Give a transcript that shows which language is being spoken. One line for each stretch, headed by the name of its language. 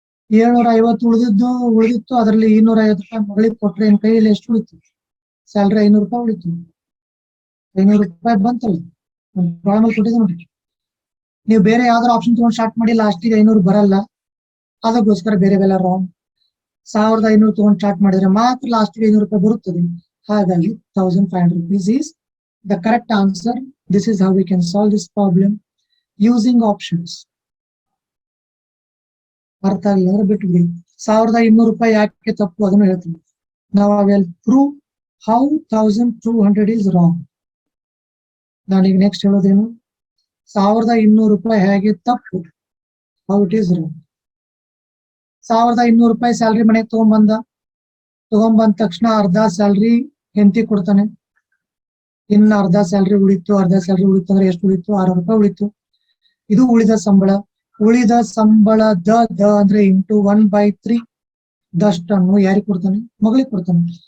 Kannada: 750 ಉಳಿದಿತ್ತು, ಅದರಲ್ಲಿ ₹250 ಮಗಳಿಗೆ ಕೊಟ್ರೆ ಏನ್ ಕೈಯಲ್ಲಿ ಎಷ್ಟು ಉಳಿತು? ಸ್ಯಾಲ್ರಿ ₹500 ಉಳಿತು. ₹500 ಬಂತಲ್ಲ, ಪ್ರಾಬ್ಲಮ್ ಅಲ್ಲಿ ಕೊಟ್ಟಿದ್ದೆ ನೋಡಿ. ನೀವು ಬೇರೆ ಯಾವ್ದಾರು ಆಪ್ಷನ್ ತಗೊಂಡು ಸ್ಟಾರ್ಟ್ ಮಾಡಿ, ಲಾಸ್ಟಿಗೆ 500 ಬರಲ್ಲ, ಅದಕ್ಕೋಸ್ಕರ ಬೇರೆ ಬೆಲ್ಲ ರಾಂಗ್. 1500 ತಗೊಂಡು ಸ್ಟಾರ್ಟ್ ಮಾಡಿದ್ರೆ ಮಾತ್ರ ಲಾಸ್ಟಿಗೆ ₹500 ಬರುತ್ತದೆ. ಹಾಗಾಗಿ
English: ₹1,500 is the correct answer. This is how we can solve this problem using options.
Kannada: ಅರ್ಥ ಆಗಿಲ್ಲ ಅಂದ್ರೆ ಬಿಟ್ಬಿಡಿ. ₹1,200 ಯಾಕೆ ತಪ್ಪು ಅದನ್ನು ಹೇಳ್ತೀನಿ.
English: Now I will prove how 1,200 is wrong.
Kannada: ನಾನೀಗ ನೆಕ್ಸ್ಟ್ ಹೇಳೋದೇನು? ₹1,200 ಹೇಗೆ ತಪ್ಪು,
English: how it is wrong.
Kannada: ₹1,200 salary ಮನೆಗೆ ತಗೊಂಡ್ಬಂದ ತಕ್ಷಣ ಅರ್ಧ ಸ್ಯಾಲ್ರಿ ಹೆಂಡತಿ ಕೊಡ್ತಾನೆ. ಇನ್ನು ಅರ್ಧ ಸ್ಯಾಲ್ರಿ ಉಳಿತು ಅಂದ್ರೆ ಎಷ್ಟು ಉಳಿತು? ₹600 ಉಳಿತು. ಇದು ಉಳಿದ ಸಂಬಳ. ಉಳಿದ ಸಂಬಳ ದ ಅಂದ್ರೆ ಇಂಟು 1/3 ದಷ್ಟನ್ನು ಯಾರಿಗೆ ಕೊಡ್ತಾನೆ? ಮಗಳಿಗೆ ಕೊಡ್ತಾನೆ.